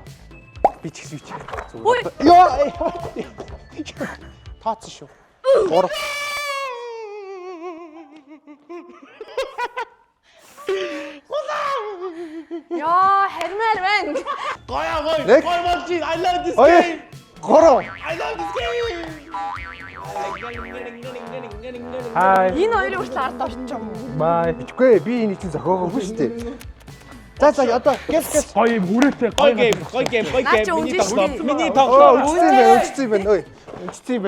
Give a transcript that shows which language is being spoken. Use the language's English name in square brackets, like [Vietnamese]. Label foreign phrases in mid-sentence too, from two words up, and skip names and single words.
[Mongolian] Би ч гэсэн зүгээр. Йоо. Тооцсон шүү. 3. Йоо, хармаар байна. Гоё. Нэг. Гоё болж [English] I love this [Mongolian] 2 [English] game. 3. I love this game. [Mongolian] Хай. Энэ хоёрын хүртэл ард орчих юм. Бай. Үгүй би энэ чинь зохиогоогүй шүү дээ. За одоо гэс. Гоё юм хүрээтэй Гоё game. Наа чи Миний үнэн тоглоом. шүү дээ. Миний Оо, тоглоом. өчсөн юм байна. Өчсөн юм байна.